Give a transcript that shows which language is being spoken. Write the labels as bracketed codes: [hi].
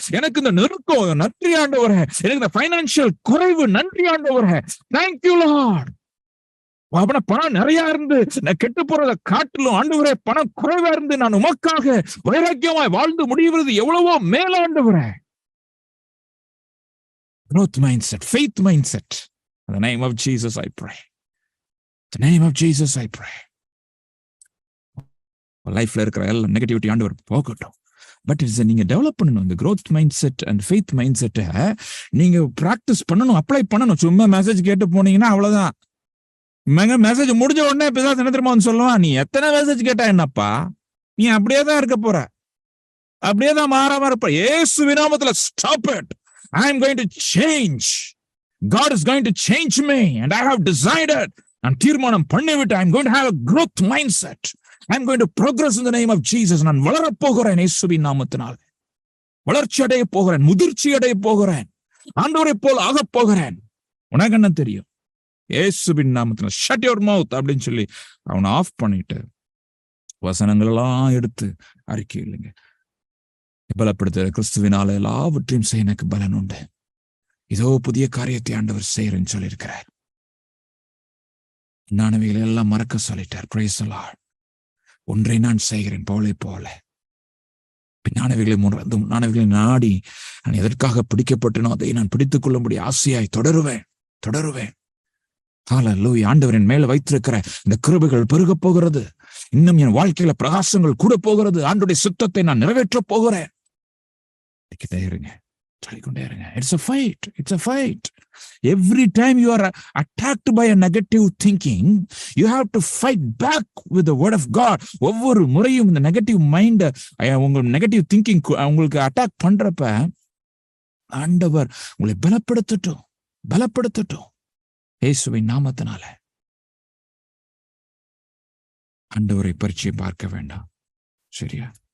[ta] எனக்கு இந்த நெருக்கம் நன்றி ஆண்டவரே. எனக்கு இந்த பைனான்சியல் குறைவு நன்றி ஆண்டவரே. Thank you Lord. அவன பணம் நிறைய இருந்து நான் கெட்டு போறதை காட்டிலும் ஆண்டவரே, பணம் குறைவா இருந்து நான் உமக்காக வைராக்கியமாய் வாழ்ந்து முடிவது எவ்வளவோ மேலாண்டவரே. [en] Growth mindset, faith mindset. In the name of Jesus I pray. In the name of Jesus I pray. [ta] லைஃப்ல இருக்கிற எல்லா நெகட்டிவிட்டி ஆண்டவர் போகட்டும். பட் இட்ஸ் நீங்க டெவலப் பண்ணணும். இந்த [en] growth mindset and faith mindset [ta] நீங்க பிராக்டிஸ் பண்ணணும், அப்ளை பண்ணணும். சும்மா மெசேஜ் கேட்டு போனீங்கன்னா அவ்வளவுதான். மெசேஜ் முடிஞ்ச உடனே பிசாசு என்ன தெரியுமா சொல்லுவான், நீ எத்தனை மெசேஜ் கேட்டா என்னப்பா, நீ அப்படியே தான் இருக்க போற, அப்படியே தான் மாறாம இருப்ப. இயேசுவின் நாமத்துல [en] stop it. I am going to change. God is going to change me and I have decided. [ta] நான் தீர்மானம் பண்ணிவிட்டு [en] I am going to have a growth mindset. I am going to progress in the name of Jesus. [ta] நான் வளரப் போகிறேன் இயேசுவின் நாமத்தினால். வளர்ச்சி அடைய போகிறேன், முதிர்ச்சி அடைய போகிறேன், ஆண்டவரை போல் ஆகப் போகிறேன். உனக்கு என்ன தெரியும்? இயேசுவின் நாமத்தினால் ஷட் யுவர் மவுத் அப்படின்னு சொல்லி அவனை ஆஃப் பண்ணிட்டு வசனங்கள் எல்லாம் எடுத்து அறிக்கை இல்லைங்க. பலப்படுத்த கிறிஸ்துவினால எல்லாவற்றையும் செய்ய எனக்கு பலன் உண்டு. இதோ புதிய காரியத்தை ஆண்டவர் செய்யறேன்னு சொல்லியிருக்கிறார். நானவைகளை எல்லாம் மறக்க சொல்லிட்டார். Praise the Lord. ஒன்றை நான் செய்கிறேன் பவுலை போல, பின்னானவைகளை நாடி நான் எதற்காக பிடிக்கப்பட்டனோ அதை நான் பிடித்துக் கொள்ளும்படி ஆசையாய் தொடருவேன். ஹல்லேலூயா. ஆண்டவரின் மேல வைத்திருக்கிற இந்த கிருபைகள் பெருக போகிறது. இன்னும் என் வாழ்க்கையில பிரகாசங்கள் கூட போகிறது. ஆண்டவருடைய சித்தத்தை நான் நிறைவேற்ற போகிறேன். இருங்க. சொல்லிக்கொண்டே இருங்க. [en] It's a fight. It's a fight. Every time you are attacked by a negative thinking, you have to fight back with the word of God. [ta] ஒவ்வொரு முறையும் இந்த நெகட்டிவ் மைண்ட், உங்க நெகட்டிவ் திங்கிங் உங்களுக்கு அட்டாக் பண்றப்ப ஆண்டவர் உங்களை பலப்படுத்தட்டும் இயேசுவின் நாமத்தினால. ஆண்டவரை பரிச்சயம் பார்க்க வேண்டாம். சரியா?